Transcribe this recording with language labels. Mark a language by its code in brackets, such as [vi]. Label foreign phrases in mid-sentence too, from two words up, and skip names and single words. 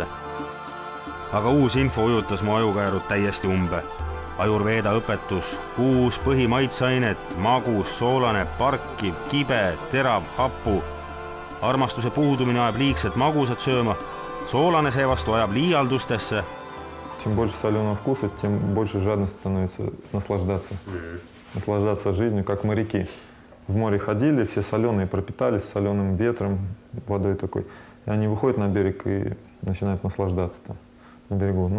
[et] Aga uus info ujutas mu ajukäärud täiesti umbe. Ajurveeda õpetus, 6 põhimaitseainet, magus, soolane, parkiv, kibe, terav, happu. Armastuse puudumine ajab liigselt magusat sööma, soolane seevastu ajab liialdustesse. [ru] Чем больше соленого вкуса, тем больше жадность становится наслаждаться. Наслаждаться жизнью, как моряки. В море ходили, все соленые пропитались соленым ветром, водой такой. И они выходят на берег и начинают наслаждаться там на берегу.